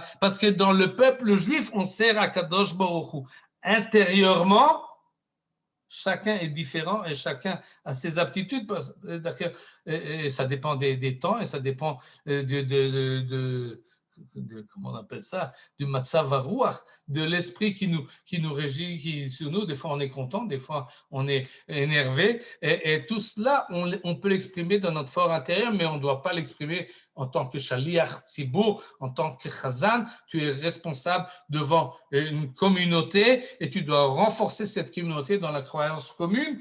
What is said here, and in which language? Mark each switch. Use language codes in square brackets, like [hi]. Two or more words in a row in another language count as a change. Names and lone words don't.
[fr] Parce que dans le peuple juif, on sert à [he] הקדוש ברוך הוא. [fr] Intérieurement, chacun est différent et chacun a ses aptitudes. Et ça dépend des temps et ça dépend comment on appelle ça, du [he] מצב הרוח, [fr] de l'esprit qui nous régit, qui sur nous. Des fois, on est content, des fois, on est énervé. Et tout cela, on peut l'exprimer dans notre fort intérieur, mais on ne doit pas l'exprimer en tant que [he] שליח ציבור, [fr] en tant que chazan. Tu es responsable devant une communauté et tu dois renforcer cette communauté dans la croyance commune.